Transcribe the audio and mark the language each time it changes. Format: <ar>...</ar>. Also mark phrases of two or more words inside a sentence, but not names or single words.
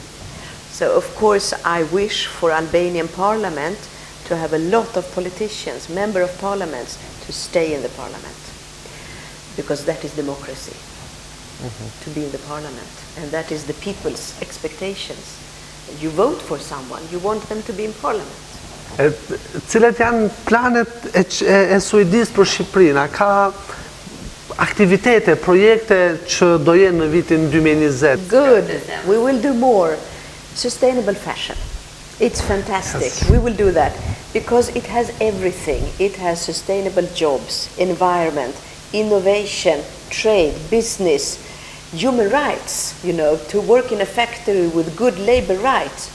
<en>So of course I wish for Albanian parliament to have a lot of politicians, member of parliaments, to stay in the parliament. Because that is democracy, to be in the parliament. And that is the people's expectations. You vote for someone, you want them to be in parliament.</en> <sq>Cilat janë planet e Suedisë për Shqipërinë? A ka aktivitete, projekte që do jenë në vitin 2020?</sq> <en>Good. We will do more. Sustainable fashion. It's fantastic. Yes. We will do that because it has everything. It has sustainable jobs, environment, innovation, trade, business, human rights, you know, to work in a factory with good labor rights.</en>